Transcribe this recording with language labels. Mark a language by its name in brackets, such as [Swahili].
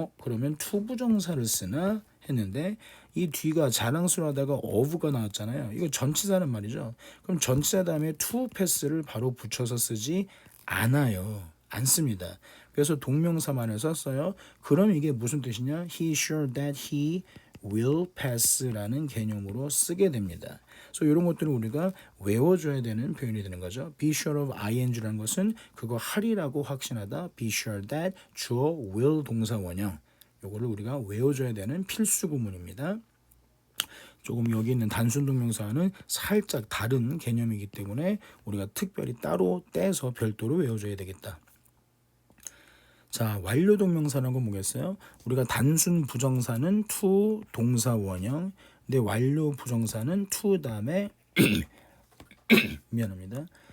[Korean] 그러면 투부정사를 쓰나 했는데 이 뒤가 자랑스러워하다가 어부가 나왔잖아요. 이거 전치사는 말이죠. 그럼 전치사 다음에 to pass를 바로 붙여서 쓰지 않아요. 안 씁니다. 그래서 동명사만을 썼어요. 그럼 이게 무슨 뜻이냐? [English] He sure that he will pass [Korean] 라는 개념으로 쓰게 됩니다. 그래서 이런 것들을 우리가 외워줘야 되는 표현이 되는 거죠. [English] Be sure of ing [Korean] 라는 것은 그거 하리라고 확신하다. [English] Be sure that [Korean] 주어 [English] will [Korean] 동사 원형. 요거를 우리가 외워줘야 되는 필수 구문입니다. 조금 여기 있는 단순 동명사는 살짝 다른 개념이기 때문에 우리가 특별히 따로 떼서 별도로 외워줘야 되겠다. 자, 완료 동명사라는 건 뭐겠어요? 우리가 단순 부정사는 to 동사 원형, 근데 완료 부정사는 to 다음에 미안합니다.